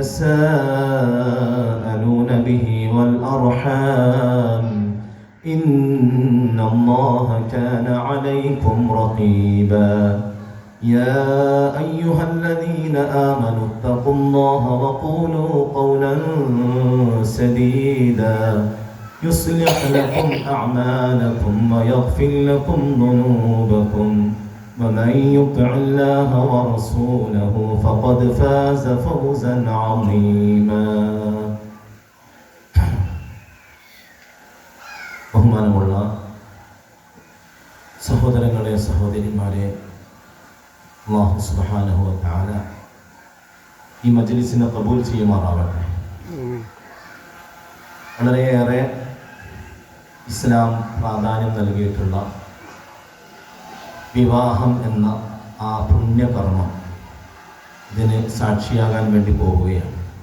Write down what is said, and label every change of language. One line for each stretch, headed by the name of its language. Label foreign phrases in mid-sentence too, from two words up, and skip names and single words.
Arabic: تساءلون به والأرحام إن الله كان عليكم رقيبا يا أيها الذين آمنوا اتقوا الله وقولوا قولا سديدا يصلح لكم أعمالكم ويغفر لكم ذنوبكم ومن يطع الله ورسوله فقد فاز فوزا عظيما
Malayalam: ബഹുമാനമുള്ള സഹോദരങ്ങളെ സഹോദരിമാരെ,
Arabic: الله سبحانه وتعالى
Malayalam: ഈ മജ്ലിസിനെ ഖബൂൽ ചെയ്യുമാറാവട്ടെ. വളരെയേറെ ഇസ്ലാം പ്രാധാന്യം നൽകിയിട്ടുള്ള വിവാഹം എന്ന ആ പുണ്യകർമ്മം ഇതിന് സാക്ഷിയാകാൻ വേണ്ടി പോവുകയാണ്.